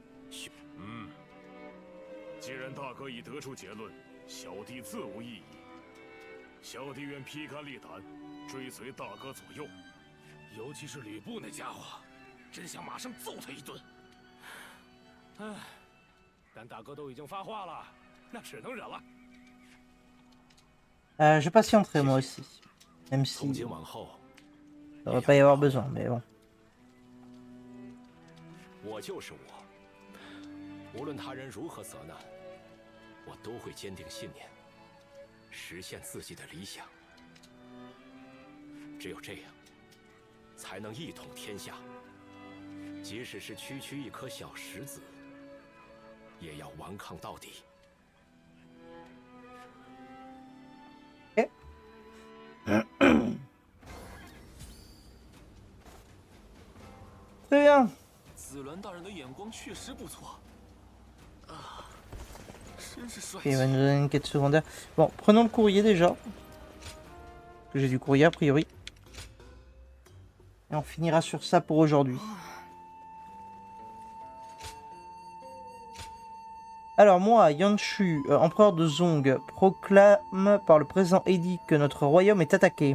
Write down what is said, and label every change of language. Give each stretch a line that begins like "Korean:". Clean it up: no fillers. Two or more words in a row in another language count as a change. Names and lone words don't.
Chinese: 既然大哥已得出结论，小弟自无异议。小弟愿披肝沥胆，追随大哥左右。尤其是吕布那家伙，真想马上揍他一顿。唉，但大哥都已经发话了，那只能忍了。
French: Je patienterai moi aussi, même
Chinese: 从
French: si
Chinese: 今往后，
French: il ne devrait pas y avoir besoin, mais bon.
Chinese: 我就是我，无论他人如何责难，我都会坚定信念，实现自己的理想。只有这样，才能一统天下。即使是区区一颗小石子，也要顽抗到底。
French: Très bien.
Chinese: 紫鸾大人的眼光确实不错啊，真是帅
French: Ok, il va nous donner une quête secondaire. Bon, prenons le courrier déjà. J'ai du courrier a priori. Et on finira sur ça pour aujourd'hui. Alors moi, Yanshu, empereur de Zong, proclame par le présent édit que notre royaume est attaqué.